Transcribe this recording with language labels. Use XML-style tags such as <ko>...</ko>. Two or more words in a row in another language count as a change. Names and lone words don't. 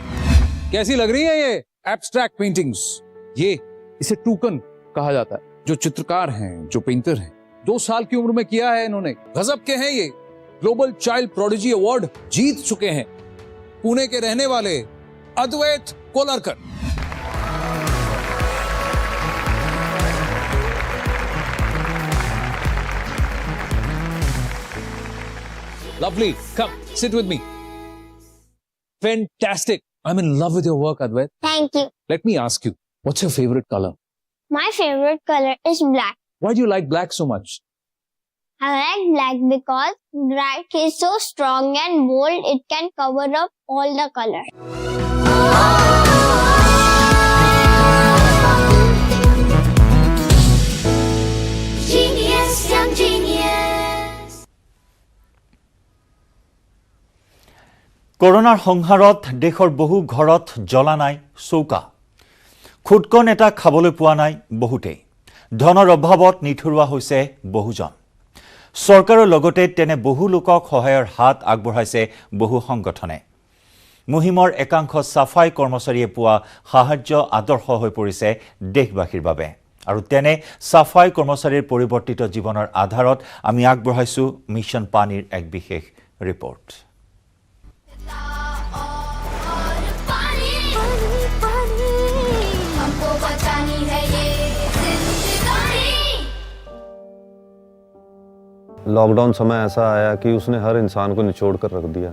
<hi>कैसी लग रही है ये एब्स्ट्रैक्ट पेंटिंग्स? ये इसे टूकन कहा जाता है। जो चित्रकार हैं, जो पेंटर हैं, 2 साल की उम्र में किया है इन्होंने। गजब के हैं ये। ग्लोबल चाइल्ड प्रोडिजी अवार्ड जीत चुके हैं पुणे के रहने वाले अद्वैत कोलरकर।</hi> <en>Lovely. Come, sit with me. Fantastic. I'm in love with your work, Advait. Thank you. Let me ask you, what's your favorite color? My favorite color is black. Why do you like black so much? I like black because black is so strong and bold, it can cover up all the color. Genius, young genius.</en> <as>কৰোনাৰ সংহাৰত দেশৰ বহু ঘৰত জ্বলা নাই চৌকা খুটকন এটা খাবলৈ পোৱা নাই বহুতেই ধনৰ অভাৱত নিথৰুৱা হৈছে বহুজন চৰকাৰৰ লগতে তেনে বহু লোকক সহায়ৰ হাত আগবঢ়াইছে বহু সংগঠনে মুহিমৰ একাংশ সাফাই কৰ্মচাৰীয়ে পোৱা সাহায্য আদৰ্শ হৈ পৰিছে দেশবাসীৰ বাবে আৰু তেনে সাফাই কৰ্মচাৰীৰ পৰিৱৰ্তিত জীৱনৰ আধাৰত আমি আগবঢ়াইছো মিছন পানীৰ এক বিশেষ ৰিপৰ্ট</as> <hi>लॉकडाउन समय ऐसा आया कि उसने हर इंसान को निचोड़ कर रख दिया।</hi>